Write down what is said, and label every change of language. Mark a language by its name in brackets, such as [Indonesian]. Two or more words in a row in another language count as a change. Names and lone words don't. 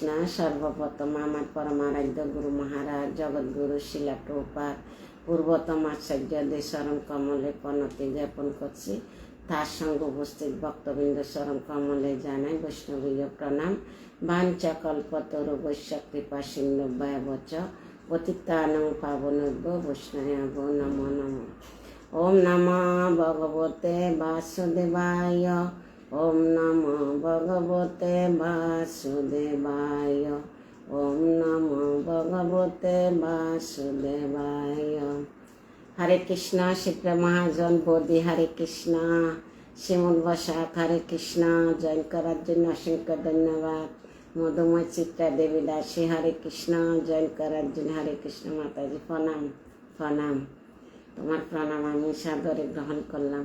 [Bangla] সর্বপ্রথম আমার পরমারাধ্য গুরু মহারাজ জগৎগুরু শিলা প্রভুপাদ পূর্বতম আচার্যদের চরণ কমলে প্রণতি জ্ঞাপন করছি। তার সঙ্গে উপস্থিত ভক্তবৃন্দ চরণ কমলে জানাই বৈষ্ণবীয় প্রণাম। [Sanskrit] বাঞ্ছা কল্পতরু বৈশ্য কৃপা সিন্ধু ভয়বচ পতিতানং পাবনেভ্যো বৈষ্ণবেভ্যো নমো নমঃ। ওম নমঃ ভগবতে বাসুদেবায় ওম নমো ভগবতে বাসুদেবায় ওম নমো ভগবতে বাসুদেবায়। হরে কৃষ্ণ। [Bangla] শিপ্রা মহাজন বোধি [Sanskrit] হরে কৃষ্ণ। [Bangla] শ্রীমদ বসাক [Sanskrit] হরে কৃষ্ণ। [Bangla] জয়েন করার জন্য অসংখ্য ধন্যবাদ। মধুময় চিত্রা দেবী দাসী [Sanskrit] হরে কৃষ্ণ। [Bangla] জয়েন করার জন্য [Sanskrit] হরে কৃষ্ণ। [Bangla] মাতাজি প্রণাম প্রণাম। তোমার প্রণাম আমি সাদরে গ্রহণ করলাম।